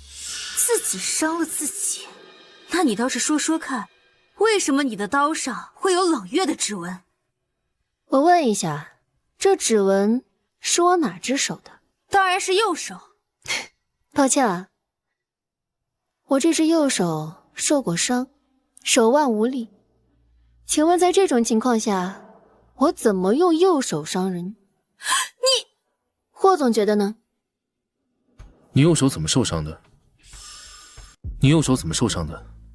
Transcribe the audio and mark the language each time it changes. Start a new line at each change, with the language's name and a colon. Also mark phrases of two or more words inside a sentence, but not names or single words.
Chinese: 自己傷了自己？那你倒是說說看，為什麼你的刀上會有冷月的指紋？我問一下，這指紋是我哪隻手的？當然是右手。抱歉啊，我這隻右手受過傷，手腕無力。請問在這種情況下，我怎麼用右手傷人？你，霍總覺得呢？你右手怎麼受傷的？你右手怎麼受傷的？